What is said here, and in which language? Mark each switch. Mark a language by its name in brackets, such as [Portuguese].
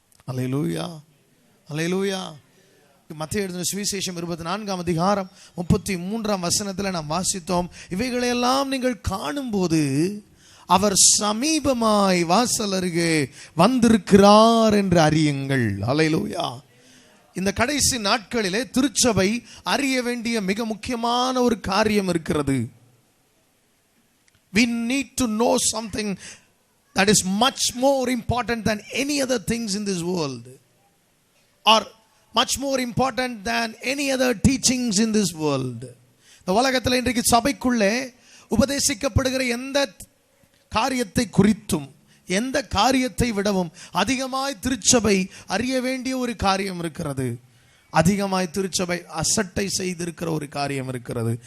[Tamil] அல்லேலூயா, அல்லேலூயா. மத்தேயு எழுதின சுவிசேஷம் 24ஆம் அதிகாரம் 33ஆம் வசனத்தில் நாம் வாசித்தோம், இவைகளையெல்லாம் நீங்கள் காணும்போது அவர் சமீபமாய் வாசல் அருகே வந்திருக்கிறார் என்று அறியுங்கள். அல்லேலூயா. இந்த கடைசி நாட்களிலே திருச்சபை அறிய வேண்டிய மிக முக்கியமான ஒரு காரியம் இருக்கிறது. [English] We need to know something that is much more important than any other things in this world, or much more important than any other teachings in this world. [Tamil] இந்த உலகத்தில் இன்றைக்கு சபைக்குள்ளே உபதேசிக்கப்படுகிற எந்த காரியத்தை குறித்தும், எந்த காரியத்தை விடவும் அதிகமாய் திருச்சபை அறிய வேண்டிய ஒரு காரியம் இருக்கிறது. அதிகமாய் திருச்சபை அசட்டை செய்திருக்கிற ஒரு காரியம் இருக்கிறது.